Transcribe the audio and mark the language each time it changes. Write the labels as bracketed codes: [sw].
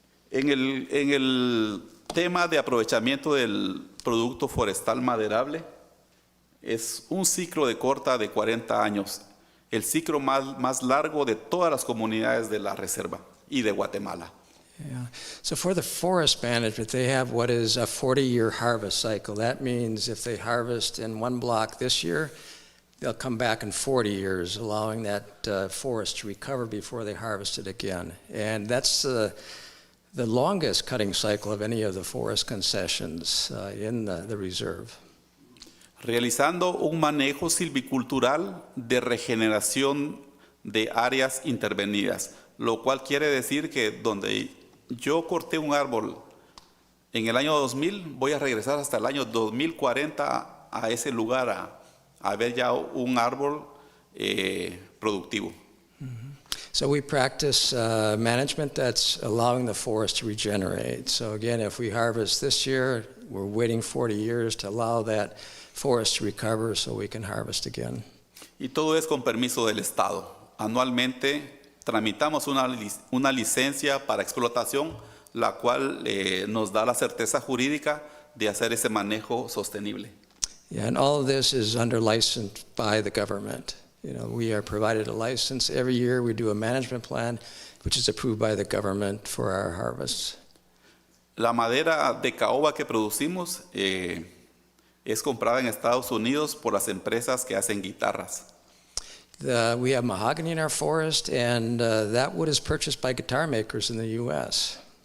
[es] En el tema de aprovechamiento del producto forestal maderable, es un ciclo de corta de 40 años, el ciclo más largo de todas las comunidades de la reserva y de Guatemala. [en] Yeah. So for the forest management, they have what is a 40-year harvest cycle. That means if they harvest in one block this year, they'll come back in 40 years, allowing that forest to recover before they harvest it again. And that's the longest cutting cycle of any of the forest concessions in the reserve. [es] Realizando un manejo silvicultural de regeneración de áreas intervenidas, lo cual quiere decir que donde yo corté un árbol en el año 2000, voy a regresar hasta el año 2040 a ese lugar a ver ya un árbol productivo. [en] Mm-hmm. So we practice management that's allowing the forest to regenerate. So again, if we harvest this year, we're waiting 40 years to allow that forest to recover so we can harvest again. [es] Y todo es con permiso del Estado. Anualmente tramitamos una licencia para explotación, la cual nos da la certeza jurídica de hacer ese manejo sostenible. [en] Yeah, and all of this is under license by the government. You know, we are provided a license. Every year we do a management plan, which is approved by the government for our harvests. [es] La madera de caoba que producimos es comprada en Estados Unidos por las empresas que hacen guitarras. [en] We have mahogany in our forest, and that wood is purchased by guitar makers in the U.S.